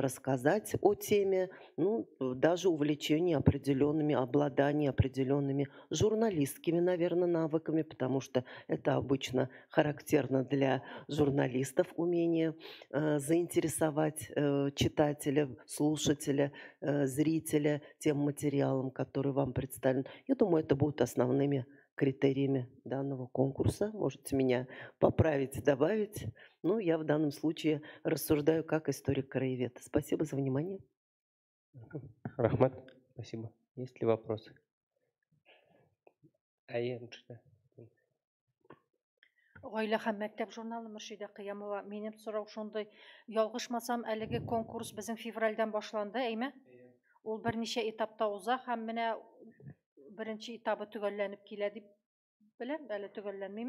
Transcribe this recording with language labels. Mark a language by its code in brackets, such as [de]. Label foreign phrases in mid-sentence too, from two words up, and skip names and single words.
[ru] рассказать о теме, ну, даже увлечение определенными, обладание определенными журналистскими, наверное, навыками, потому что это обычно характерно для журналистов, умение заинтересовать читателя, слушателя, зрителя тем материалом, который вам представлен. Я думаю, это будут основными критериями данного конкурса. Можете меня поправить, добавить. Ну, я в данном случае рассуждаю как историк-краевед. Спасибо за внимание. Рахмат, спасибо. Есть ли вопросы? [tt] Гаилә һәм мәктәп журналы Мөршидә Кыямова. Минем сорау шундый. Ялгышмасам, әлеге конкурс безнең февральдән башланды, әйме? Ул берничә этапта уза һәм менә беренче этабы төгәлләнеп килә дип беләм, әле төгәлләнмиме?